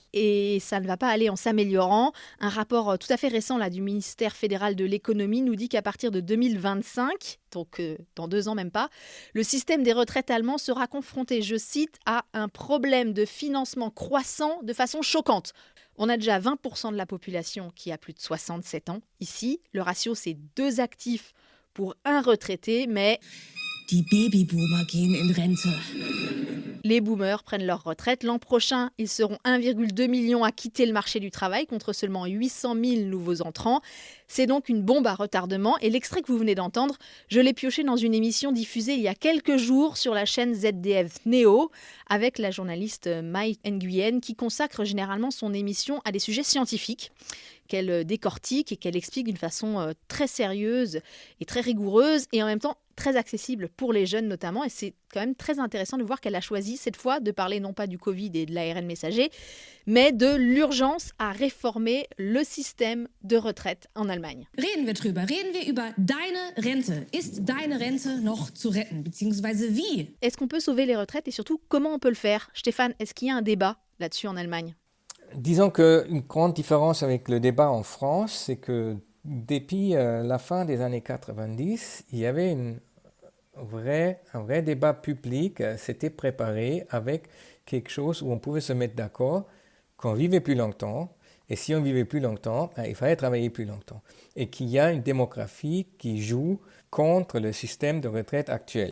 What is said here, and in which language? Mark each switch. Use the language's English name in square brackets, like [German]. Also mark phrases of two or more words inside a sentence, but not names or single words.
[French] Et ça ne va pas aller en s'améliorant. Un rapport tout à fait récent là, du ministère fédéral de l'économie nous dit qu'à partir de 2025, donc dans 2 ans même pas, le système des retraites allemands sera confronté, je cite, à un problème de financement croissant de façon choquante. On a déjà 20% de la population qui a plus de 67 ans. Ici, le ratio, c'est 2 actifs pour un retraité, mais... [German] Die Babyboomer gehen in Rente. [French] Les boomers prennent leur retraite. L'an prochain, ils seront 1,2 million à quitter le marché du travail contre seulement 800 000 nouveaux entrants. C'est donc une bombe à retardement. Et l'extrait que vous venez d'entendre, je l'ai pioché dans une émission diffusée il y a quelques jours sur la chaîne ZDF Neo avec la journaliste Mai Nguyen qui consacre généralement son émission à des sujets scientifiques qu'elle décortique et qu'elle explique d'une façon très sérieuse et très rigoureuse et en même temps très accessible pour les jeunes notamment. Et c'est quand même très intéressant de voir qu'elle a choisi cette fois de parler non pas du Covid et de l'ARN messager, mais de l'urgence à réformer le système de retraite en Allemagne. [German] Reden wir drüber. Reden wir über deine Rente. Ist deine Rente noch zu retten? Beziehungsweise wie? [French] Est-ce qu'on peut sauver les retraites et surtout comment on peut le faire? Stéphane, est-ce qu'il y a un débat là-dessus en Allemagne? Disons qu'une grande différence avec le débat en France, c'est que depuis la fin des années 90, il y avait un vrai débat public, s'était préparé avec quelque chose où on pouvait se mettre d'accord qu'on vivait plus longtemps, et si on vivait plus longtemps, il fallait travailler plus longtemps, et qu'il y a une démographie qui joue contre le système de retraite actuel.